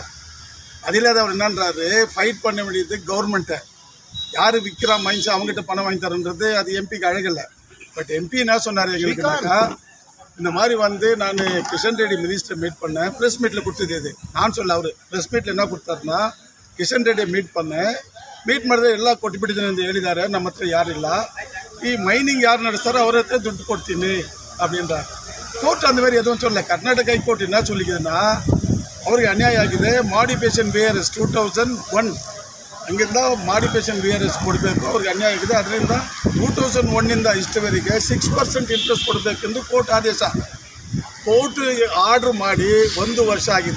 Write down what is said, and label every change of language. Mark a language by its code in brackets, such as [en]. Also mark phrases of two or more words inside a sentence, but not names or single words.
[ta] அதில் அவர் என்னன்றாரு, ஃபைட் பண்ண வேண்டியது கவர்மெண்ட்டை. யார் விற்கிறா மைன்ஸ் அவங்ககிட்ட பணம் வாங்கி தரன்றது அது எம்பிக்கு அழகில்லை. பட் எம்பி என்ன சொன்னார் எங்களுக்குனாக்கா, இந்த மாதிரி வந்து நான் கிஷன் ரெட்டி [en] minister meet [ta] பண்ணேன். [en] press meet [ta] கொடுத்தது இது நான் சொல்ல. அவர் [en] press meet [ta] என்ன கொடுத்தாருன்னா, [kn] ಕಿಶನ್ ರೆಡ್ಡಿ ಮೀಟ್ ಮಾಡಿದ್ರೆ ಎಲ್ಲ ಕೊಟ್ಬಿಟ್ಟಿದ್ದೀನಿ ಅಂತ ಹೇಳಿದ್ದಾರೆ. ನಮ್ಮ ಹತ್ರ ಯಾರಿಲ್ಲ, ಈ ಮೈನಿಂಗ್ ಯಾರು ನಡೆಸ್ತಾರೋ ಅವ್ರ ಹತ್ರ ದುಡ್ಡು ಕೊಡ್ತೀನಿ அப்படின்ற. [ta] ಕೋರ್ಟ್ அந்த மாதிரி எதுவும் சொல்ல. கர்நாடக ஹைகோர்ட் என்ன சொல்லிக்குதுன்னா, [kn] ಅವ್ರಿಗೆ ಅನ್ಯಾಯ ಆಗಿದೆ. [en] modification VRS [kn] 2001 ಹಂಗಿಂದ [en] modification VRS [kn] ಕೊಡಬೇಕು, ಅವ್ರಿಗೆ ಅನ್ಯಾಯ ಆಗಿದೆ. ಅದರಿಂದ 2001 ಇಷ್ಟವರೆಗೆ 6% ಇಂಟ್ರೆಸ್ಟ್ ಕೊಡಬೇಕೆಂದು ಕೋರ್ಟ್ ಆದೇಶ. [en] court order [kn] ಮಾಡಿ 1 ವರ್ಷ ಆಗಿದೆ.